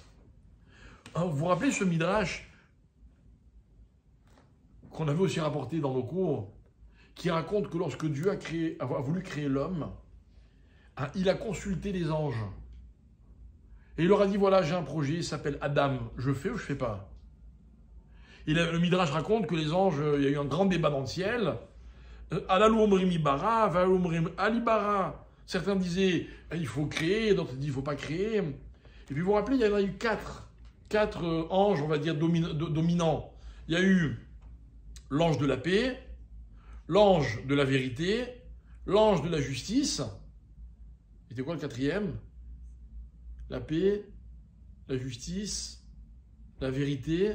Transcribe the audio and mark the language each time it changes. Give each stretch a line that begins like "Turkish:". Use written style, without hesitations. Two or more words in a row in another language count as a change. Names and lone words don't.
French: Vous vous rappelez ce midrash qu'on avait aussi rapporté dans nos cours, qui raconte que lorsque Dieu a voulu créer l'homme, il a consulté les anges. Et il leur a dit, voilà, j'ai un projet, il s'appelle Adam, je fais ou je fais pas? Le Midrash raconte que les anges, il y a eu un grand débat dans le ciel.
Hebrew: אלו אומרים יברא, ואלו אומרים אל יברא.
French: Certains disaient, il faut créer, d'autres disaient, il ne faut pas créer. Et puis vous vous rappelez, il y en a eu quatre anges, on va dire, dominants. Il y a eu l'ange de la paix, l'ange de la vérité, l'ange de la justice. C'était quoi le quatrième? La paix, la justice, la vérité.